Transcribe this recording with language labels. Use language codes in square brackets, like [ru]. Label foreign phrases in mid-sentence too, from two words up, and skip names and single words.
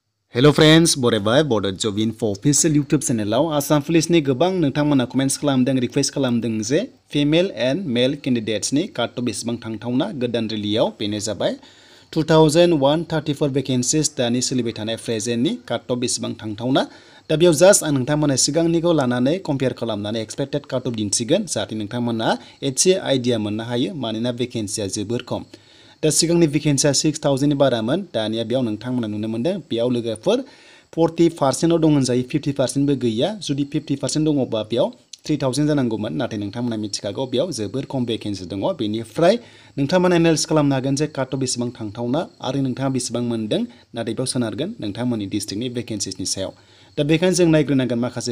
[en] Hello friends, [brx] बरायबाय Bodo Job Info official YouTube channel Assam Police ni गोबां नोंथांमोना comments खालामदों request खालामदों जे [en] female and male candidates [brx] नि [en] cut off [brx] बेसेबां थांथावना गोदान रिलियाव बेनो जाबाय 2134 vacancies दानि सोलिबाय थानाय present नि [en] cut off [brx] बेसेबां थांथावना दा बेयाव जास्ट आं नोंथांमोना सिगांनिखौ लानानै compare खालामनानै [en] expected cut off [brx] दिन्थिगोन जाहाथे नोंथांमोना एसे आइडिया मोननो हायो मानोना vacancy जोबोर खम दा सिगांनि vacancy 6000 नि बारामोन दानिया बेयाव नोंथांमोना नुनो मोनदों बेयाव लोगोफोर 40% दं होनजायो 50% बो गैया जुदि 50% दङबा बेयाव 3000 जानांगौमोन नाथाय नोंथांमोना मिथिखागौ बेयाव जोबोर खम vacancy दङ बेनिफ्राय नोंथांमोना एनालाइज खालामनो हागोन जे [en] cut off [brx] बेसेबां थांथावना आरो नोंथाङा बेसेबां मोनदों नाथाय बेयाव सोनारगोन नोंथांमोननि डिस्ट्रिक्टनि vacanciesनि सायाव दा बेखायनो जों नायग्रोनांगोन माखासे